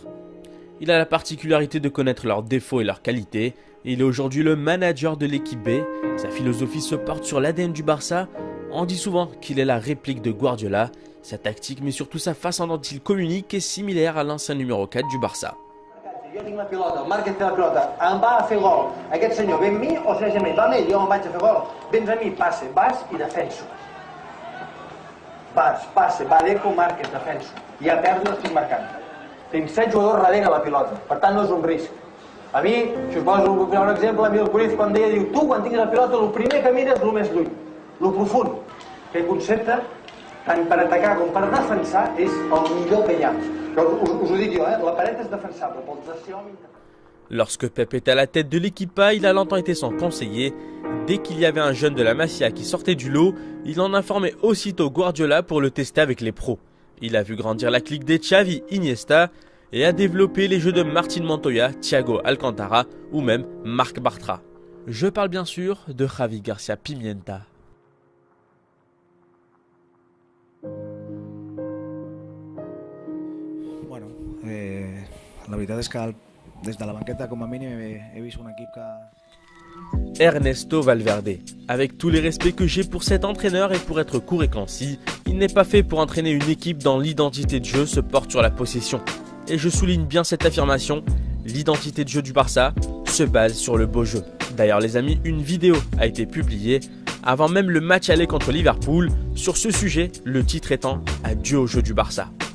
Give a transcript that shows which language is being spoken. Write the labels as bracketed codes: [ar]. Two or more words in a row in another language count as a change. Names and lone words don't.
[fr] Il a la particularité de connaître leurs défauts et leurs qualités et il est aujourd'hui le manager de l'équipe B. Sa philosophie se porte sur l'ADN du Barça. On dit souvent qu'il est la réplique de Guardiola. Sa tactique mais surtout sa façon dont il communique est similaire à l'ancien numéro 4 du Barça. [ca] Jo tinc la pilota, el Márquez té la pilota, em va a fer gol. Aquest senyor ve amb mi o segueix amb ell? Va amb ell, jo em vaig a fer gol. Vens a mi, passe, vas i defenso. Vas, passe, va, Deco, Márquez, defenso. I a pèrdua estic marcant. Tinc 7 jugadors darrere la pilota, per tant no és un risc. A mi, si us poso un exemple, a mi el Cruyff quan deia, diu, tu quan tinguis la pilota el primer que mires és el més lluny, el profund. Aquest concepte, tant per atacar com per defensar, és el millor que hi ha. Us ho dic jo, la paret és defensable, pel pressió... [fr] Lorsque Pep était à la tête de l'équipe A, il a longtemps été son conseiller. Dès qu'il y avait un jeune de la Masia qui sortait du lot, il en informait aussitôt Guardiola pour le tester avec les pros. Il a vu grandir la clique des Xavi, Iniesta et a développé les jeux de Martín Montoya, Thiago Alcantara ou même Marc Bartra. Je parle bien sûr de Javi García Pimienta. [ca] Bueno, la veritat és que des de la banqueta com a mínim he vist un equip que... Ernesto Valverde. [fr] Avec tous les respects que j'ai pour cet entraîneur et pour être court et concis, il n'est pas fait pour entraîner une équipe dont l'identité de jeu se porte sur la possession. Et je souligne bien cette affirmation, l'identité de jeu du Barça se base sur le beau jeu. D'ailleurs les amis, une vidéo a été publiée avant même le match aller contre Liverpool sur ce sujet, le titre étant « Adieu au jeu du Barça ».